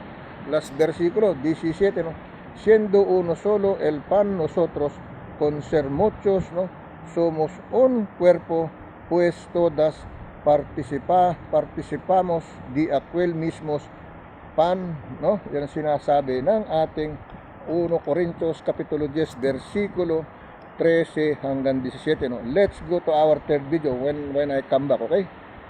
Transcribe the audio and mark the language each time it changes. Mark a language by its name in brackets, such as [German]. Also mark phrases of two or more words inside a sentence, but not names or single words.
[Spanish] Las versículos 17, no, siendo uno solo el pan, nosotros con ser muchos, no, somos un cuerpo, pues todas participamos de aquel mismo pan, no? [Filipino] Yan ang sinasabi ng ating 1 Corintios kapitulo 10 versikulo 13 hanggang 17, no. [English] Let's go to our third video when I come back. Okay?